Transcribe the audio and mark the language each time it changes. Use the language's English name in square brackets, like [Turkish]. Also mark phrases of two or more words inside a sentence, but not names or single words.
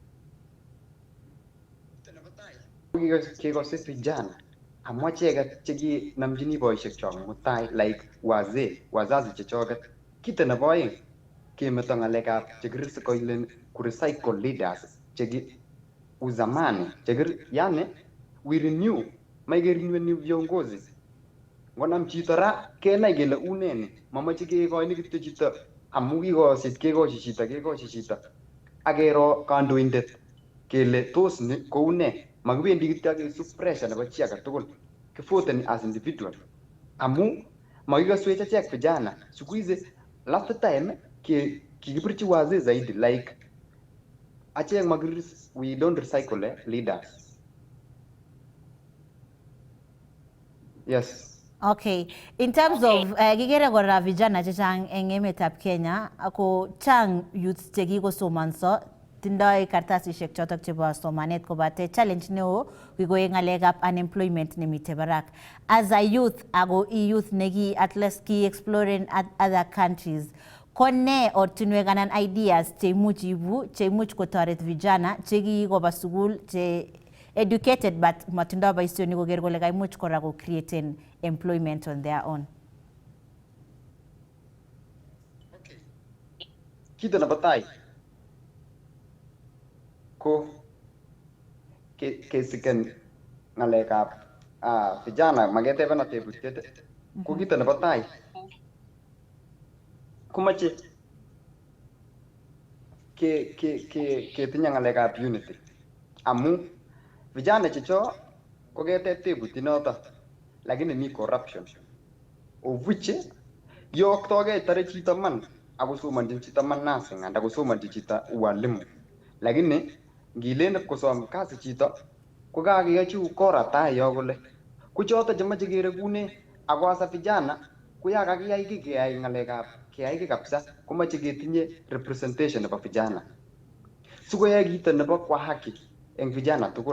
[Kalenjin] Kikosit vijana amwa cheket cheki namjini boishek chok mutai like wazazi chechoket. Kito nebo aeng kemeto ngalekab chekirikoilen kurecycle leaders cheki uzamani yani [English] we renew [Kalenjin] maikerenew viongozi. Ngonam chito ra kenai kele uneni mamache kekoini kityo chito amu kikosit kekochi chito akero kandoindet kele tos ni koune. Makibendi kityo kesub pressure nebo chi age tugul. Kivoten [English] as individual. [Kalenjin] Amu makikaswech achek vijana. [Swahili] Siku hizi [English] last time [Kalenjin] kikipirchi wazee zaidi like achek [English] we don't recycle leaders. Yes. [Kalenjin] Okay, [English] in terms of [Kalenjin] kikere kora vijana chechang eng emetab Kenya ako chang youths chekikosomanso tindoi kartasishek chotok chebo somanet kobate challenge neo kikoe ngalekab unemployment nemite barak. [English] As a youth ako youth neki at least ki exploring other countries, [Kalenjin] kone ortinwek anan ideas cheimuch ibu cheimuch kotoret vijana chekikoba sukul che educated but matindoi boisioni koker kole kaimuch kora ko [English] create employment on their own. [Kalenjin] Kito nebo tai ko kesiken ngalekab vijana maketebena tebutiet ko kito nebo tai komache ketinye ngalekab unity amu vijana checho ko keteb tebutiet noto lakini mi [English] corruption of which [Kalenjin] yoktogei tare chito man akosomanjin chito man nursing anda kosomanjin chito ualimu lakini ngilen kosom kasi chito ko kakeyochi ukora tai yo kole ko choto chemache kerekune ako asa vijana ko ya kakiyai ki keyai ngalekab keyai ki kabisa komache ketinye representation nebo vijana sikoyai kito nebo kwa haki eng vijana tugul.